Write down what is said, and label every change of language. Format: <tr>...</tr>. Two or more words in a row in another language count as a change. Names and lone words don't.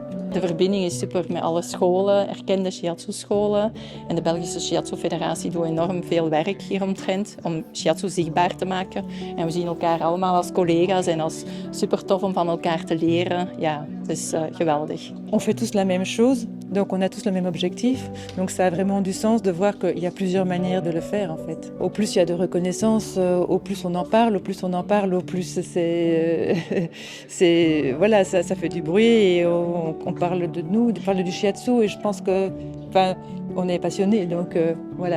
<nl>De verbinding is super met alle scholen, erkende shiatsu-scholen. En de Belgische Shiatsu-federatie doet enorm veel werk hieromtrent om shiatsu zichtbaar te maken. En we zien elkaar allemaal als collega's en als super tof om van elkaar te leren. Ja, het is geweldig.</nl> <fr>On fait tous la même chose, donc on a tous le même objectif. Donc ça a vraiment du sens de voir qu'il y a plusieurs manières de le faire en fait. Au plus il y a de reconnaissance, au plus on en parle, au plus on en parle, au plus voilà, ça fait du bruit et on parle de nous, on parle du shiatsu et je pense que, on est passionnés, donc voilà.</fr>